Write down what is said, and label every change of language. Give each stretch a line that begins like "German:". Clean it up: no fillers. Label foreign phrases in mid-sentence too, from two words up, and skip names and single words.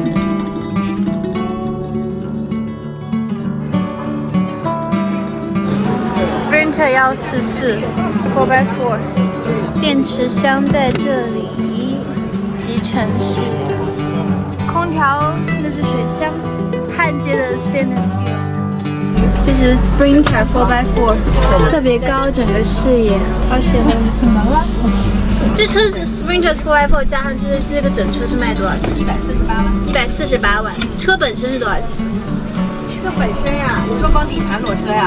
Chinese: Sprinter 144 4x4， 電池箱在這裡，集成式的空調，那是水箱，焊接的
English: stainless steel。
Chinese: 這是 Sprinter 4x4， 特別高，整個視野，好喜歡。這車是 Sprinter 4x4 加上這個整車是賣多少錢？148萬。148萬。車本身是多少錢？車本身呀，你說光底盤裸车呀？